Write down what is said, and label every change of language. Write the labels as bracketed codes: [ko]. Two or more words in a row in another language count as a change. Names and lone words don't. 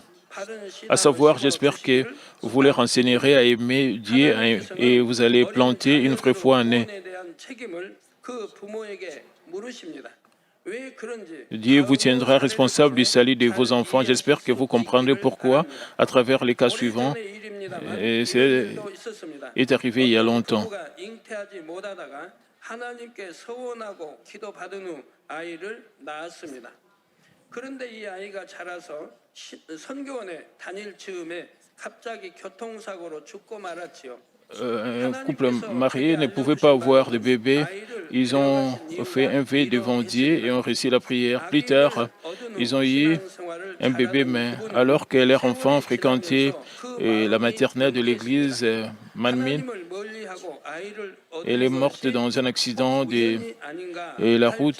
[fr] À savoir, j'espère que vous leur enseignerez à aimer Dieu et vous allez planter une vraie foi en eux. Dieu vous tiendra responsable du salut de vos enfants. J'espère que vous comprendrez pourquoi à travers les cas suivants. Et c'est arrivé il y a longtemps. [ko] 그런데 이 아이가 자라서 선교원에 다닐 즈음에 갑자기 교통사고로 죽고 말았지요. [fr] Un couple marié ne pouvait pas avoir de bébé. Ils ont fait un vœu devant Dieu et ont reçu la prière. Plus tard, ils ont eu un bébé, mais alors que leur enfant fréquentait la maternelle de l'église Manmin, elle est morte dans un accident de la route.